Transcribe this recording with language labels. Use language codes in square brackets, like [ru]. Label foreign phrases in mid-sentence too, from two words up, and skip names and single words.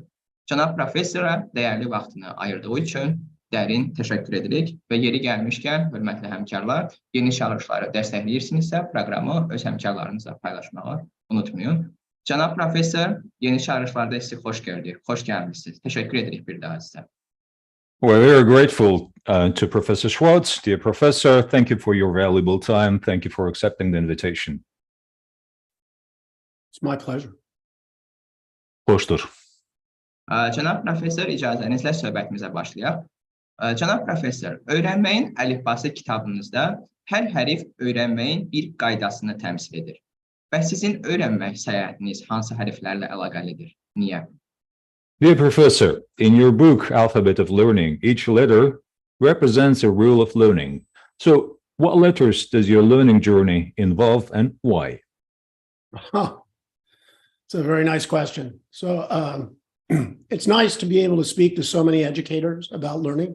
[az] Cənab professora dəyərli vaxtını ayırdığı üçün dərin təşəkkür edirik və yeri gəlmişkən, hörmətli həmkarlar, yeni çağırışları dəstəkləyirsinizsə, proqramı öz həmkarlarınızla paylaşmağı unutmayın. Cənab professor, yeni çağırışlarda sizi xoş gördük, xoş gəlmişsiniz. Təşəkkür edirik bir daha sizə. [en] We're very grateful to Professor Schwartz. Dear Professor, thank you for your valuable time. Thank you for accepting the invitation. It's my pleasure. [az] Xoşdur. Cənab professor, icazənizlə söhbətimizə başlayaq. Cənab professor, Öyrənməyin əlifbası kitabınızda hər hərf öyrənməyin bir qaydasını təmsil edir. Və sizin öyrənmək səyahətiniz hansı hərflərlə əlaqəlidir? Niyə? [en] Dear Professor, in your book, Alphabet of Learning, each letter represents a rule of learning. So, what letters does your learning journey involve and why? It's a very nice question. So, it's nice to be able to speak to so many educators about learning.